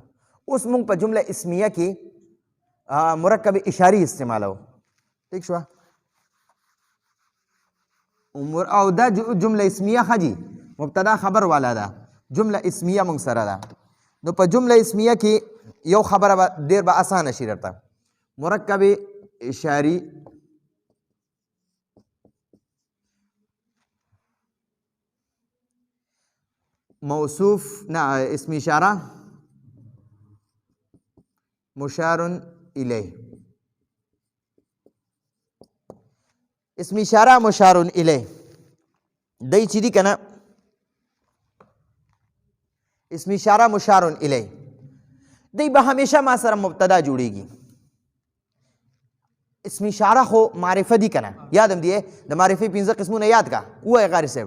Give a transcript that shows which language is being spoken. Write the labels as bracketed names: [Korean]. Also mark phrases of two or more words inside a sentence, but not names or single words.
[Pashto] اوس مونږ په جمله اسمیه کې مرکب اشاری استعمالو. ٹھیک شو او دا جمله اسمیه خجی مبتدا خبر والا ده. جمله اسمیه مونږ سره ده. نو په جمله اسمیه کې یو خبره ډیر به اسانه شي درته. مرکب اشاری موصوف نه اسم اشاره مشار الیه. اسم اشاره مشار الیه دای چې دی کنه اسم اشاره مشار الیه دی به همیشه ما سره مبتدا جوړیږي. اسم اشاره خو معرفه دی کنه یادم دی د معرفه 15 قسمونه یاد کا وای غاری صاحب.